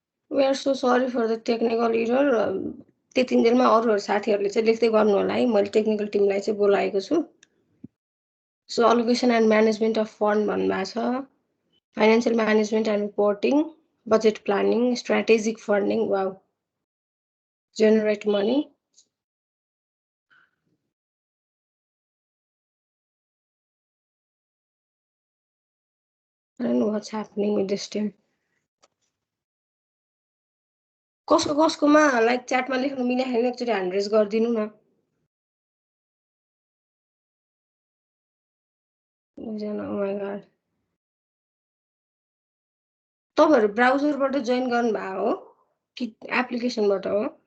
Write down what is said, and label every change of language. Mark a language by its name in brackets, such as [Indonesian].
[English] We are so sorry for the technical error. [Nepali] त्यतिन्जेलमा अरूहरू साथीहरूले चाहिँ लेख्दै गर्नु होला है, मैले टेक्निकल टिमलाई चाहिँ बोलाएको छु. [English] So allocation and management of fund भन्नुभएको छ. Financial management and reporting, budget planning, strategic funding. Wow. Generate money. I don't know what's happening with this team. [Nepali] कसकोमा लाइक च्याटमा लेख्नु मिलेन एकचोटि ह्यान्ड रेज गरिदिनु न. [English] Oh my god. [Nepali] तपाईहरु ब्राउजरबाट join गर्नु भएको हो कि एप्लिकेसनबाट हो?